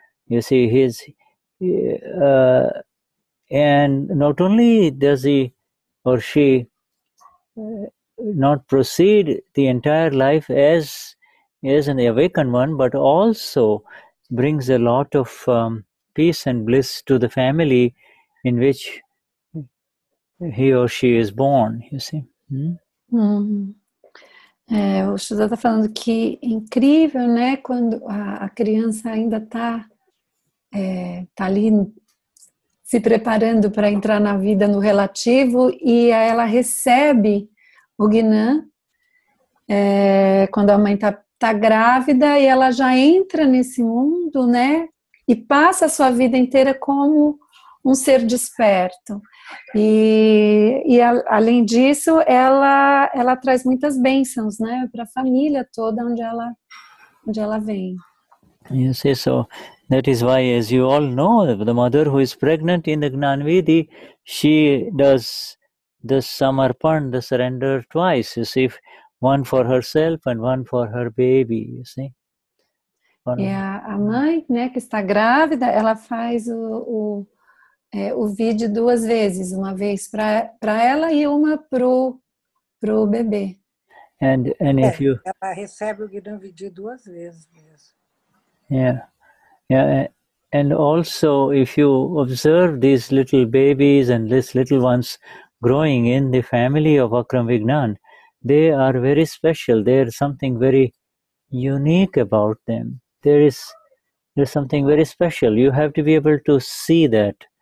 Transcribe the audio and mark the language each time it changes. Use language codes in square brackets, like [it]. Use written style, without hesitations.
[en] You see, and not only does he or she not proceed the entire life as an awakened one, but also brings a lot of peace and bliss to the family in which he or she is born. You see. [pt] O Shuddha está falando que é incrível, né, quando a criança ainda está ali se preparando para entrar na vida no relativo, e ela recebe o Gnan quando a mãe está grávida, e ela já entra nesse mundo, né, e passa a sua vida inteira como um ser desperto. E além disso, ela traz muitas bênçãos, né, para a família toda onde ela vem. [en] You see, so that is why, as you all know, the mother who is pregnant in the Gnanvidi, she does the Samarpan, the surrender, twice. You see, one for herself and one for her baby. You see. [pt] E a mãe, né, que está grávida, ela faz o vídeo 2 vezes, uma vez para ela e uma pro bebê. [en] And if you... [pt] Ela recebe o Gnanvidi 2 vezes mesmo. [en] Yeah. And also, if you observe these little babies and these little ones growing in the family of Akram Vignan, they are very special. There's something very unique about them. There's something very special. You have to be able to see that.